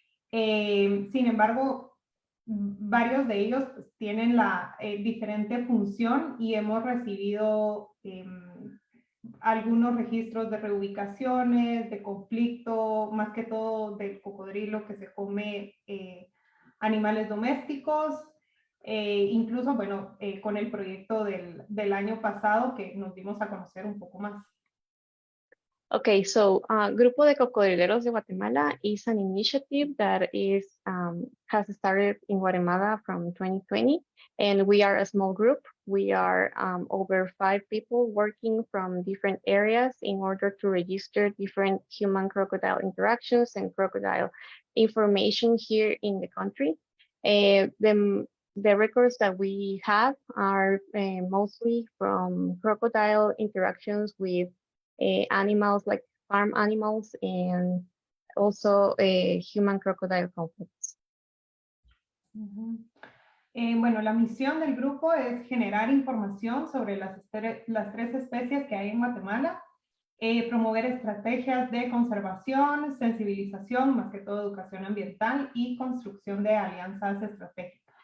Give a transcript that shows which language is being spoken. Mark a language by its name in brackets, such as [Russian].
[Spanish] Sin embargo, varios de ellos pues, tienen la diferente función y hemos recibido algunos registros de reubicaciones, de conflicto, más que todo del cocodrilo que se come animales domésticos, incluso, bueno, con el proyecto del año pasado que nos dimos a conocer un poco más. [English] Okay, so Grupo de Cocodrileros de Guatemala is an initiative that has started in Guatemala from 2020, and we are a small group. We are over 5 people working from different areas in order to register different human-crocodile interactions and crocodile information here in the country. The records that we have are mostly from crocodile interactions with animals like farm animals and also human-crocodile conflicts. [Spanish] Bueno, la misión del grupo es generar información sobre las 3 especies que hay en Guatemala, promover estrategias de conservación, sensibilización, más que todo educación ambiental y construcción de alianzas estratégicas.